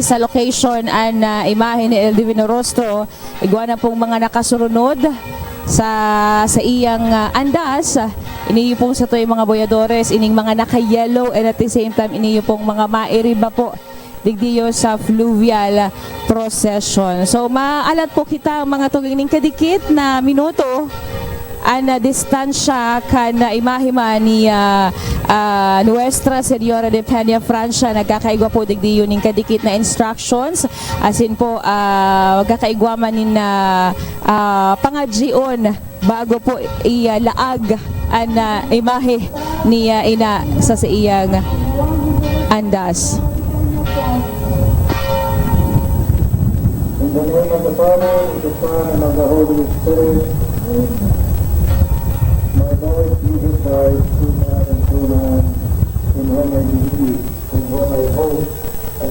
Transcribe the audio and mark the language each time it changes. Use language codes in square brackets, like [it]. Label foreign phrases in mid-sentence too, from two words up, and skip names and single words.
[bik] sa location an imahe ni El Divino Rostro igwa na pong mga nakasurunod sa iyang andas iniyo pong sa to'y mga boyadores ining mga naka-yellow [en] and at the same time [bik] iniyo pong mga mairiba po digdiyo sa [en] fluvial procession. [bik] So maalat po kita mga tugang ning kadikit na minuto ang distansya kan imahima ni Nuestra Señora de Peña Francia nagkakaigwa po digdi yun ng kadikit na instructions asin po magkakaigwa man nin pangadjion bago po ilaag ang imahe ni ina sa iyang andas. [en] In the name of the Father, and the Son, and of the Holy Spirit, Amen. My Lord Jesus Christ, true man and true man, in whom I believe, in whom I hope, and